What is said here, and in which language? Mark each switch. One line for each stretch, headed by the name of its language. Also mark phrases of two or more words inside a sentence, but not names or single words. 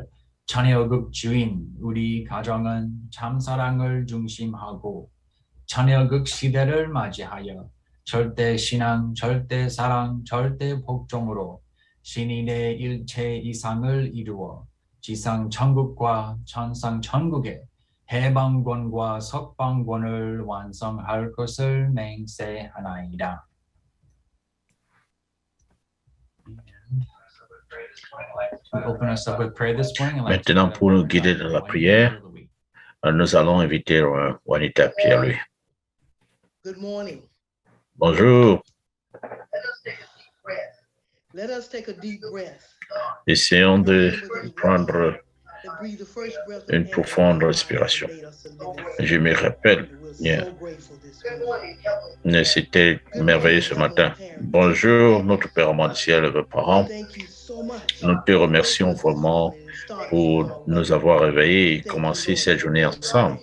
Korean: 천여급 주인 우리 가정은 참사랑을 중심하고 천여급 시대를 맞이하여 절대 신앙, 절대 사랑, 절대 복종으로 신인의 일체 이상을 이루어 지상 천국과 천상 천국의 해방권과 석방권을 완성할 것을 맹세하나이다.
French: Maintenant, pour nous guider dans la prière, nous allons inviter Juanita Pierre-Louis.
English: Good morning.
French: Bonjour.
English: Let us take a deep breath.
French: Essayons de prendre une profonde respiration. Je me rappelle, c'était merveilleux ce matin. Bonjour, notre Père au ciel et vos parents. Nous te remercions vraiment pour nous avoir réveillés et commencer cette journée ensemble.